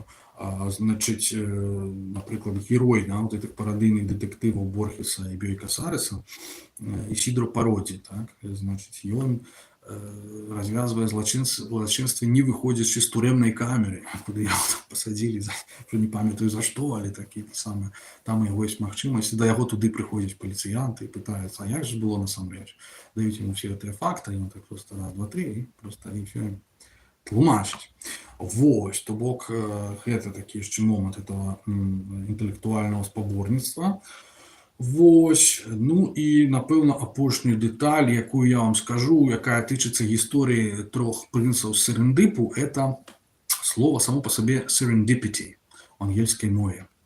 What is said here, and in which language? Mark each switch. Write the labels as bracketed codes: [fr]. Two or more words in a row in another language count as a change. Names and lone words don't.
[be] Значыць, напрыклад, герой, да, [ru] вот этих [be] парадыйных дэтэктываў Борхеса і Бёй Касареса, Ісідро Пародзі, так, значыць, ён развязвае злачынствы, не выходзячы з турэмнай камеры, куды яго пасадзілі, не памятаю за што, але такі самы, там яго ёсць магчымасць, да яго туды прыходзяць паліцыянты і пытаюцца, а як же было насамрэч? Даюць яму все гэтыя факты, ён так просто раз, два, три, і просто і все тлумачыць. Вось, то бок, гэта такі яшчэ момант этого інтэлектуальнага спаборніцтва. Вось, ну і, напэўна, апошнюю дэталь, якую я вам скажу, якая тычыцца гісторыі трох прынцаў Серендыпу, [ru] это слово [be] само па сабе serendipity у ангельскай мове.